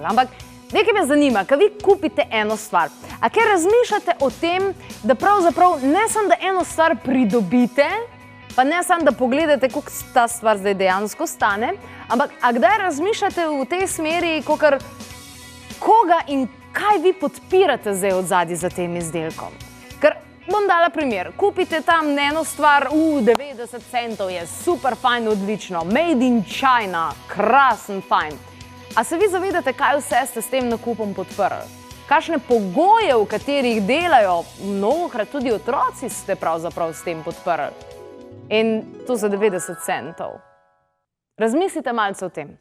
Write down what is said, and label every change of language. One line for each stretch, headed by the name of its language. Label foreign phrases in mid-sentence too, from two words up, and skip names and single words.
Slovenian: Ampak nekaj me zanima, ko vi kupite eno stvar, a kaj razmišljate o tem, da pravzaprav ne samo, da eno stvar pridobite, pa ne samo, da pogledate, koliko ta stvar zdaj dejansko stane, ampak a kdaj razmišljate v tej smeri, koga in kaj vi podpirate zdaj od zadaj za tem izdelkom? Ker bom dala primer, kupite tam eno stvar, 90 centov je super fajn, odlično,
English: made in China,
Slovenian: krasen fajn. A se vi zavedate, kaj vse ste s tem nakupom podprli? Kakšne pogoje, v katerih delajo mnogokrat tudi otroci, ste pravzaprav s tem podprli? In to za 90 centov. Razmislite malce o tem.